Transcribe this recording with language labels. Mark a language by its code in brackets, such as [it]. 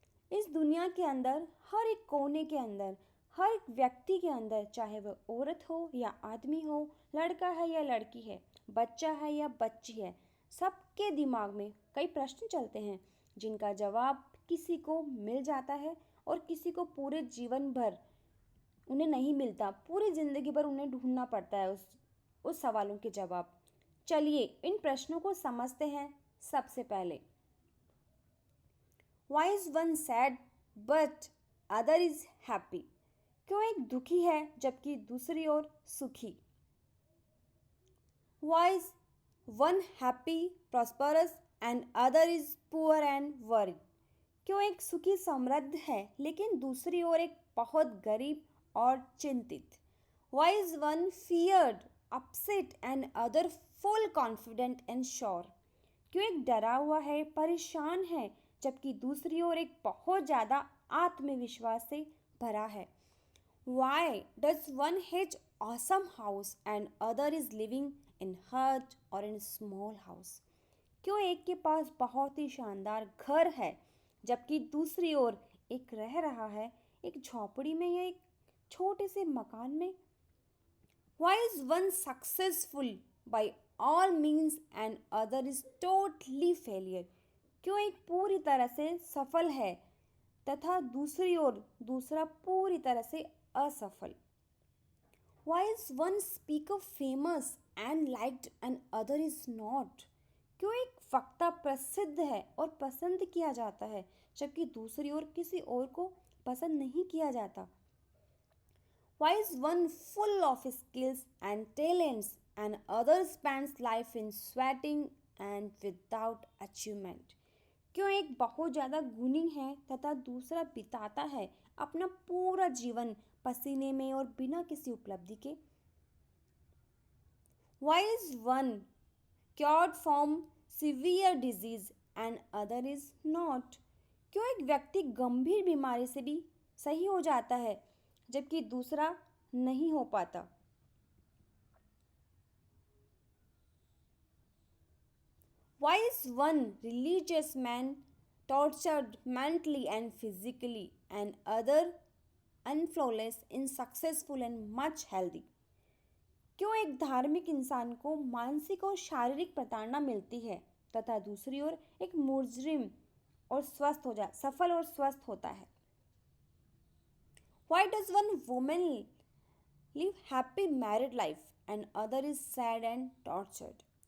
[hi] इस दुनिया के अंदर हर एक कोने के अंदर, हर एक व्यक्ति के अंदर, चाहे वह औरत हो या आदमी हो, लड़का है या लड़की है, बच्चा है या बच्ची है, सबके दिमाग में कई प्रश्न चलते हैं जिनका जवाब किसी को मिल जाता है और किसी को पूरे जीवन भर उन्हें नहीं मिलता। पूरी जिंदगी भर उन्हें ढूंढना पड़ता है उस सवालों के जवाब। चलिए इन प्रश्नों को समझते हैं। सबसे पहले, [en] Why is one sad but other is happy? [hi] क्यों एक दुखी है जबकि दूसरी ओर सुखी? [en] Why is one happy, prosperous and other is poor and worried? [hi] क्यों एक सुखी समृद्ध है लेकिन दूसरी ओर एक बहुत गरीब और चिंतित? [en] Why is one feared, upset and other full confident and sure? [hi] क्यों एक डरा हुआ है, परेशान है, जबकि दूसरी ओर एक बहुत ज़्यादा आत्मविश्वास से भरा है? [en] Why does one has awesome house and other is living in hut or in small house? [hi] क्यों एक के पास बहुत ही शानदार घर है जबकि दूसरी ओर एक रह रहा है एक झोपड़ी में या एक छोटे से मकान में? [en] Why is one successful by all means and other is totally failure? [hi] क्यों एक पूरी तरह से सफल है तथा दूसरी ओर दूसरा पूरी तरह से असफल? [en] Why is one speaker famous and liked and other is not? [hi] क्यों एक वक्ता प्रसिद्ध है और पसंद किया जाता है जबकि दूसरी ओर किसी और को पसंद नहीं किया जाता? [en] Why is one full of skills and talents and other spends life in sweating and without achievement? [hi] क्यों एक बहुत ज़्यादा गुणी है तथा दूसरा बिताता है अपना पूरा जीवन पसीने में और बिना किसी उपलब्धि के? [en] Why is one cured from severe disease and other is not? [hi] क्यों एक व्यक्ति गंभीर बीमारी से भी सही हो जाता है जबकि दूसरा नहीं हो पाता? [en] Why is one religious man tortured mentally and physically and other unflawless and successful and much healthy? [hi] क्यों एक धार्मिक इंसान को मानसिक और शारीरिक प्रताड़ना मिलती है तथा दूसरी ओर एक मुजरिम और सफल और स्वस्थ होता है? [en] Why does one woman live happy married life and other is sad and tortured.